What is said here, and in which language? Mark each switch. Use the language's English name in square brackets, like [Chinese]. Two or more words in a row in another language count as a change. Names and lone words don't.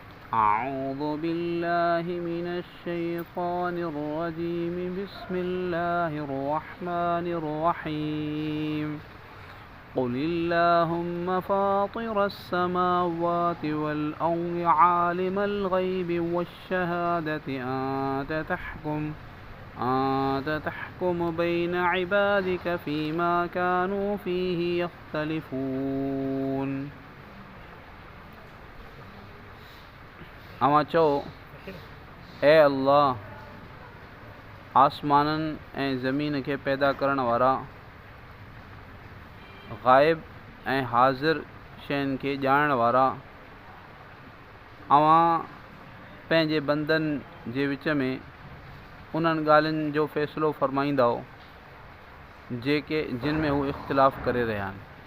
[Arabic] أعوذ بالله من الشيطان الرجيم بسم الله الرحمن الرحيم قل اللهم فاطر السماوات والأرض عالم الغيب والشهادة أنت تحكم بين عبادك فيما كانوا فيه يختلفون [Sindhi] अवां चओ ए अल्लाह आसमाननि ऐं ज़मीन खे पैदा करण वारा ग़ाइब ऐं हाज़िर शयुनि खे ॼाणण वारा अवां पंहिंजे बंदनि जे विच में उन्हनि ॻाल्हियुनि जो फ़ैसिलो फ़रमाईंदव जिन में हू इख़्तिलाफ़ करे रहिया आहिनि।